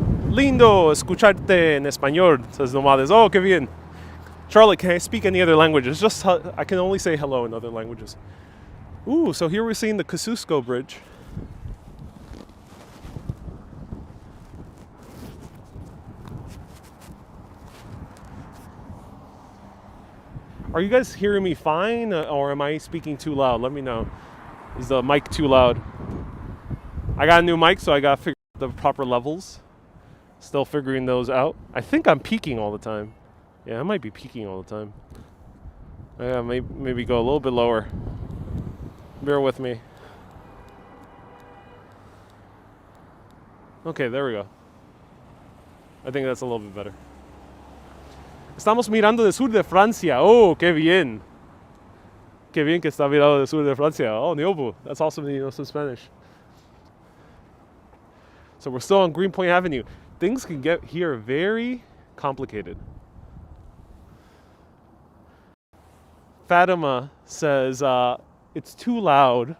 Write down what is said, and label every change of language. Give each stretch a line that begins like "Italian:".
Spanish: Lindo escucharte en español, says Nomades. Oh, qué bien.
English: Charlotte, can I speak any other languages? Just I can only say hello in other languages. Ooh, so here we're seeing the Kosciuszko Bridge. Are you guys hearing me fine, or am I speaking too loud? Let me know. Is the mic too loud? I got a new mic, so I got to figure out the proper levels. Still figuring those out. I think I'm peaking all the time. Yeah, I might be peaking all the time. Yeah, maybe go a little bit lower. Bear with me. Okay, there we go. I think that's a little bit better.
Spanish: Estamos mirando del sur de Francia. Oh, qué bien. Qué bien que está mirando del sur de Francia.
English: Oh, Niobu. That's awesome that you know some Spanish. So we're still on Greenpoint Avenue. Things can get here very complicated. Fatima says, it's too loud.